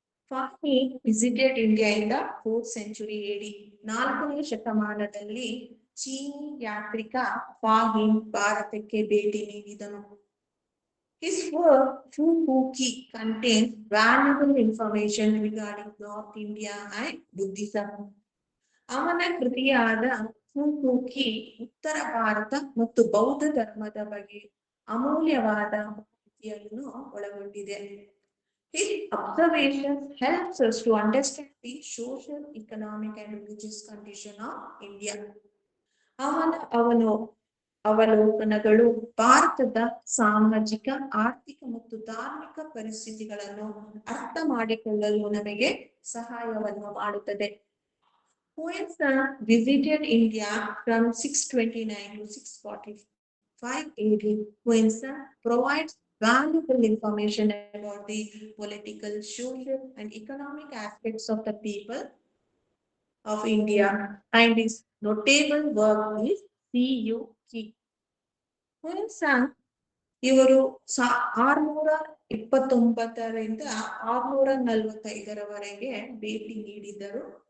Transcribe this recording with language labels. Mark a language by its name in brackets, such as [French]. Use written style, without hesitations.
[English] Fahmi visited India in the 4th century AD. [Kannada] 4ನೇ ಶತಮಾನದಲ್ಲಿ ಚೀನಿ ಯಾತ್ರಿಕ ಫಾಹಿಮ್ ಭಾರತಕ್ಕೆ ಭೇಟಿ ನೀಡಿದನು. [English] His work Fuhuki contains valuable information regarding North India and Buddhism. [Kannada] ಅವನ ಕೃತಿಯಾದ ಫುಹುಕಿ ಉತ್ತರ ಭಾರತ ಮತ್ತು ಬೌದ್ಧ ಧರ್ಮದ ಬಗ್ಗೆ ಅಮೂಲ್ಯವಾದ ಮಾಹಿತಿಯನ್ನು ಒಳಗೊಂಡಿದೆ. [English] His observations helps us to understand the social, economic and religious condition of India. [Kannada] ಅವನ ಅವಲೋಕನಗಳು ಭಾರತದ ಸಾಮಾಜಿಕ, ಆರ್ಥಿಕ ಮತ್ತು ಧಾರ್ಮಿಕ ಪರಿಸ್ಥಿತಿಗಳನ್ನು ಅರ್ಥ ಮಾಡಿಕೊಳ್ಳಲು ನಮಗೆ ಸಹಾಯವನ್ನು ಮಾಡುತ್ತದೆ. [English] Huanshan visited India from 629 to 645 AD. Huanshan provides valuable information about the political, social, and economic aspects of the people of India, and his notable work is CUQ. [Kannada] Huanshan ಇವರು 629ರಿಂದ 645ರವರೆಗೆ ಭೇಟಿ ನೀಡಿದರು.